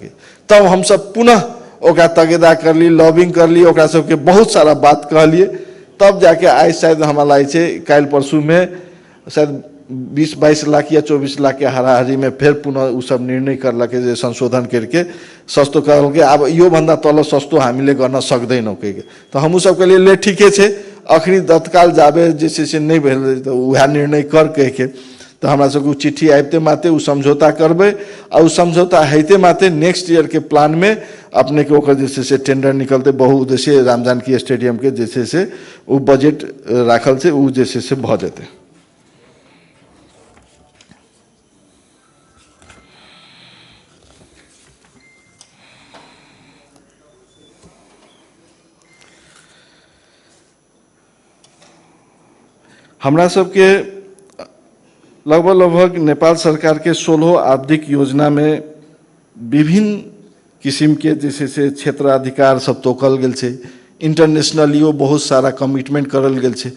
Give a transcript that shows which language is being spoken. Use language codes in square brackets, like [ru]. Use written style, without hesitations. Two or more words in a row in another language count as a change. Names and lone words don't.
[mai] तब हम सब पुनः ओकरा तगेदा कर ली, लॉबिंग कर ली, ओकरा सबके बहुत सारा बात कहलिए। तब जाके आज शायद हमरा लागे छै काल्हि परसू में शायद 20-22 लाख या 24 लाख के हाराहारी में फिर पुनः उ सब निर्णय करलक जे संशोधन करके सस्तो करलकै। [ne] आब इहो भन्दा तल सस्तो हामीले गर्न सक्दैनौँ कहि के। [mai] तो हमहूँ सब कहलिए ले ठीके छै, अखनी तत्काल जाबे जे छै से नहीं भेल तो वह निर्णय कर कह के। तो हमरा सबके चिट्ठी आबते माते उ समझौता करबे और उ समझौता हेते माते नेक्स्ट ईयर के प्लान में अपने के ओकर जैसे से टेंडर निकलते बहुउद्देशीय राम जानकी स्टेडियम के जैसे से उ बजट राखल से उ जैसे से भ जेते। हमरा सबके लगभग नेपाल सरकार के 16 आवधिक योजना में विभिन्न किस्म के जैसे से क्षेत्राधिकार सब तोकल गेल छै, इंटरनेशनलियो बहुत सारा कमिटमेंट करल गेल छै।